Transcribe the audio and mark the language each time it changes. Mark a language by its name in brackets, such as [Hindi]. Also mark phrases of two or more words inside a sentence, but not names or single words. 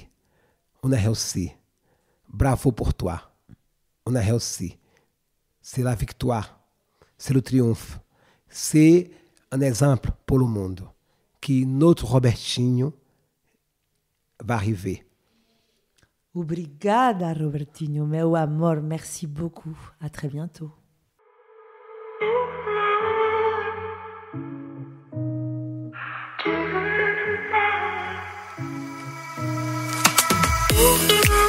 [French] On a réussi. Bravo pour toi. On a réussi. C'est la victoire. C'est le triomphe. C'est un exemple pour le monde que notre Robertinho va arriver. [Portuguese] Obrigada, Robertinho, meu amor. [French] Merci beaucoup. À très bientôt. Ooh.